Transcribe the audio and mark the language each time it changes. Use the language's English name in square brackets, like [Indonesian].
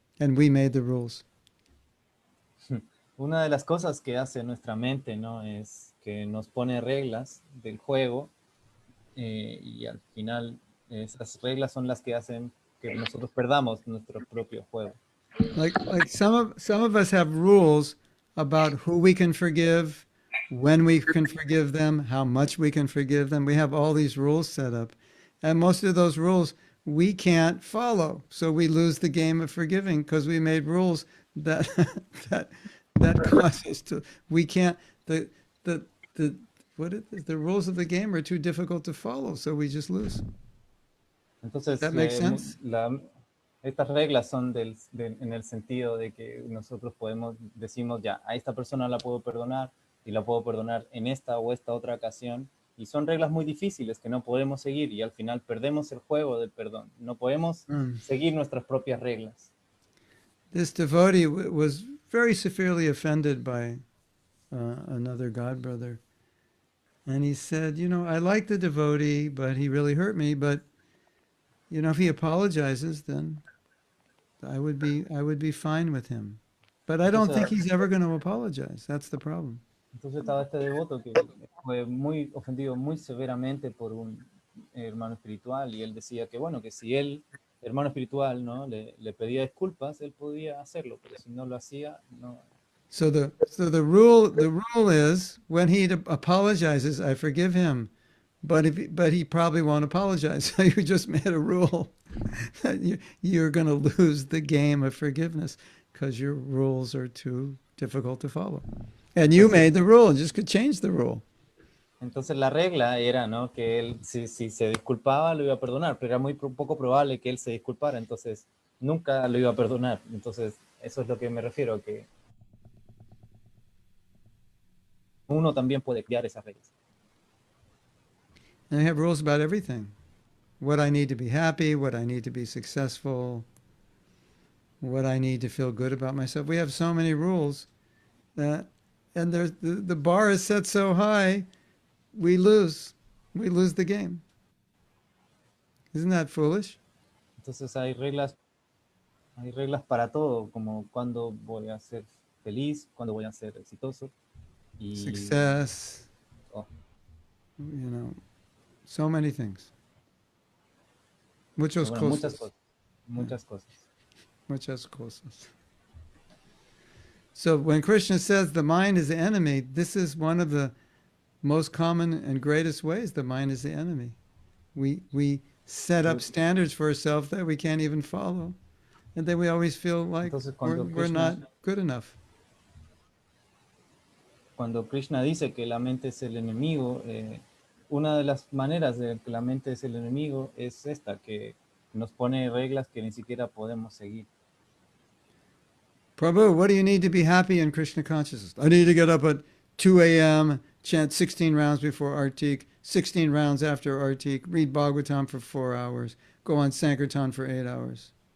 [English] and we made the rules. [Spanish] Una de las cosas que hace nuestra mente, ¿no? Es que nos pone reglas del juego y al final esas reglas son las que hacen que nosotros perdamos nuestro propio juego. [English] Like some of us have rules about who we can forgive, when we can forgive them, how much we can forgive them. We have all these rules set up, and most of those rules we can't follow. So we lose the game of forgiving because we made rules that that that cause us to. We can't the what is the rules of the game are too difficult to follow, so we just lose. [Spanish] Entonces, [English] That makes sense? [Spanish] estas reglas son en el sentido de que nosotros decimos ya, a esta persona la puedo perdonar y la puedo perdonar en esta o esta otra ocasión. Y son reglas muy difíciles que no podemos seguir y al final perdemos el juego del perdón. No podemos seguir nuestras propias reglas. [English] This devotee was very severely offended by another god brother. And he said, I like the devotee, but he really hurt me. But, if he apologizes, then I would be fine with him. But I don't think he's ever going to apologize. That's the problem. [Spanish] Entonces estaba este devoto que fue muy ofendido muy severamente por un hermano espiritual y él decía que bueno, que si el hermano espiritual no le pedía disculpas, él podía hacerlo, pero si no lo hacía, no. [English] So the rule is when he apologizes, I forgive him, but he probably won't apologize. So you just made a rule that you're going to lose the game of forgiveness because your rules are too difficult to follow. And you made the rule and just could change the rule. [Spanish] Entonces la regla era, ¿no? Que él, si se disculpaba, lo iba a perdonar, pero era muy poco probable que él se disculpara, entonces nunca lo iba a perdonar. Entonces, eso es lo que me refiero, que uno también puede crear esas reglas. [English] And I have rules about everything. What I need to be happy, what I need to be successful, what I need to feel good about myself. We have so many rules that, and the bar is set so high, we lose the game. Isn't that foolish? [Spanish] Entonces hay reglas para todo, como cuándo voy a ser feliz, cuándo voy a ser exitoso. Y, [English] Success, so many things. [Spanish] Muchas cosas. Muchas cosas. Muchas cosas. [English] So when Krishna says the mind is the enemy, this is one of the most common and greatest ways the mind is the enemy. We set up standards for ourselves that we can't even follow. And then we always feel like we're not good enough. [Spanish] Cuando Krishna dice que la mente es el enemigo, una de las maneras de que la mente es el enemigo es esta, que nos pone reglas que ni siquiera podemos seguir. [English] Prabhu, what do you need to be happy in Krishna consciousness? I need to get up at 2 a.m., chant 16 rounds before Artik, 16 rounds after Artik, read Bhagavatam for 4 hours, go on Sankirtan for 8 hours.